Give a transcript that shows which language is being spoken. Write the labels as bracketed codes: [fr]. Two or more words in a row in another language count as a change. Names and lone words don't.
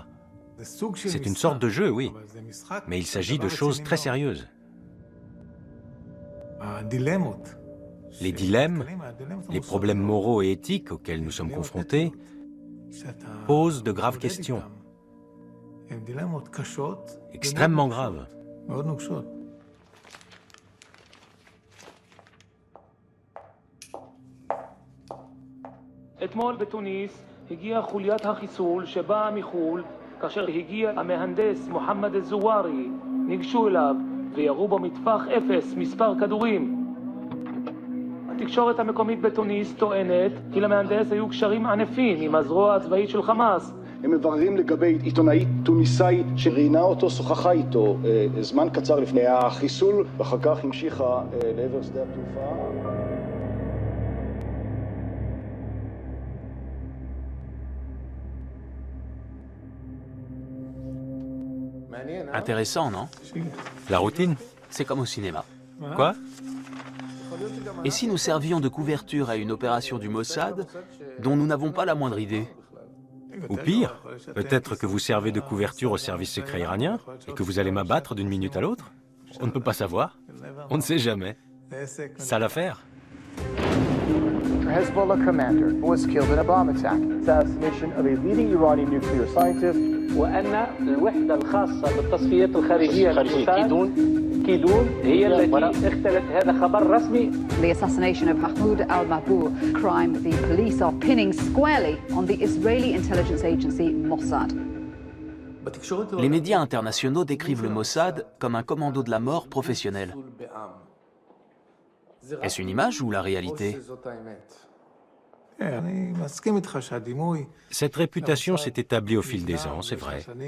[fr] C'est une sorte de jeu, oui. Mais il s'agit de choses très sérieuses. Les dilemmes, les problèmes moraux et éthiques auxquels nous sommes confrontés posent de graves questions. Extrêmement graves. [he] אתמול בתוניס הגיעה חוליית החיסול שבאה מחו"ל כאשר הגיע המהנדס מוחמד א-זוארי ניגשו אליו וירו בו מטווח אפס מספר כדורים. התקשורת המקומית בתוניס טוענת כי למהנדס היו קשרים ענפים עם הזרוע הצבאית של חמאס. הם מבררים לגבי עיתונאית טוניסאית שראיינה אותו, שוחחה איתו זמן קצר לפני החיסול ואחר כך המשיכה לעבר שדה התעופה. [fr] Intéressant, non? La routine? C'est comme au cinéma. Quoi? Et si nous servions de couverture à une opération du Mossad dont nous n'avons pas la moindre idée? Ou pire, peut-être que vous servez de couverture au service secret iranien et que vous allez m'abattre d'une minute à l'autre? On ne peut pas savoir. On ne sait jamais. Ça l'affaire. [en] Hezbollah commander was killed in a bomb attack. Assassination of a leading Iranian nuclear scientist. [ar] وأن الوحدة الخاصة بالتصفيات الخارجية للموساد كيدون هي التي اختلت هذا خبر رسمي. [en] The assassination of Mahmoud al-Mabhouh, crime the police are pinning squarely on the Israeli intelligence agency Mossad. [fr] Les médias internationaux décrivent le Mossad comme un commando de la mort professionnel. Est-ce une image ou la réalité? Cette réputation s'est établie au fil des ans, c'est vrai.